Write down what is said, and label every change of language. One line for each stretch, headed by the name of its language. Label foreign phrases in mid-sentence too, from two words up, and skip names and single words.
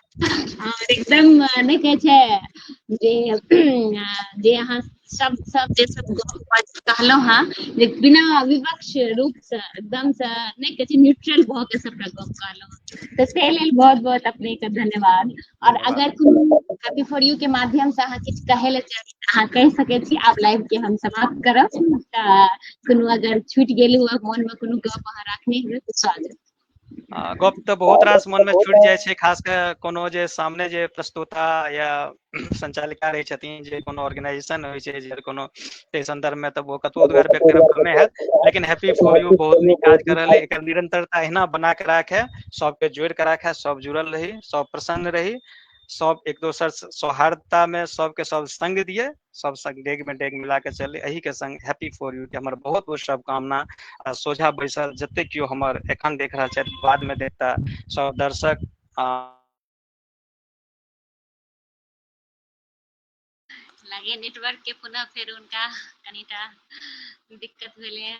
Maithili: और एकदम नहीं कहे छै जे अहाँ सब जे सब गप कहलहुं हां, जे बिना विवक्ष रूप से एकदम से नहीं कहे छै न्यूट्रल भ के सबटा गप कहलहुं, तो से लेल बहुत बहुत अपने के धन्यवाद। और धन्यवाद। अगर कोनो हैप्पी फॉर यू के माध्यम से अहाँ किछु कहे ले चाही अहाँ कह सकै छी। आब लाइव के हम समाप्त करब। कोनो अगर छूट गेल हुआ मन में कोनो गप अहाँ राखने हुए तो स्वागत। गप तऽ बहुत रास मन में छूटि जाइ छै, खास के कोनो जे सामने जे प्रस्तोता या संचालिका रहै छथिन, जे कोनो ऑर्गेनाइजेशन होइ छै, जे कोनो ताहि संदर्भ में तऽ वो कतबो उद्गार व्यक्त करब कमे हैत। लेकिन हैप्पी फॉर यू बहुत नीक काज कर रहल है। एकर निरंतरता अहिना बना के राखे, सबके जोड़ के राखे, सब जुड़ल रही, सब प्रसन्न रही, सब एक दोसर सौहार्दता में सबके सब संग दिए, सब संग डेग में डेग मिला के चले। एही के संग हैप्पी फॉर यू के हमर बहुत बहुत शुभकामना। सोझा बैसल जते कियो हमर एखन देख रहल छथि, बाद में देखता सब दर्शक लगे नेटवर्क के पुनः फिर उनका कनिटा दिक्कत भेले है।